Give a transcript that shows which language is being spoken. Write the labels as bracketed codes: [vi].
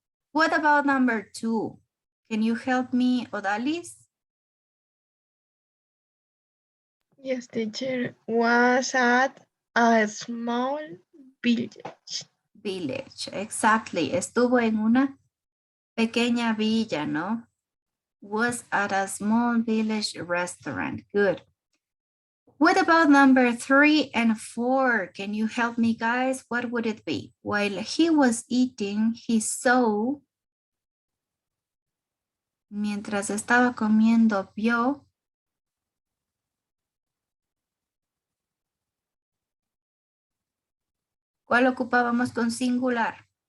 [en] What about number 2? Can you help me, Odalis? Yes, teacher. Was at a small village. village. Exactly. [es] Estuvo en una pequeña villa, ¿no? [en] Was at a small village restaurant. Good. What about number 3 and 4? Can you help me, guys? What would it be? While he was eating, he saw. [es] Mientras estaba comiendo, vio. ¿Cuál ocupábamos con singular?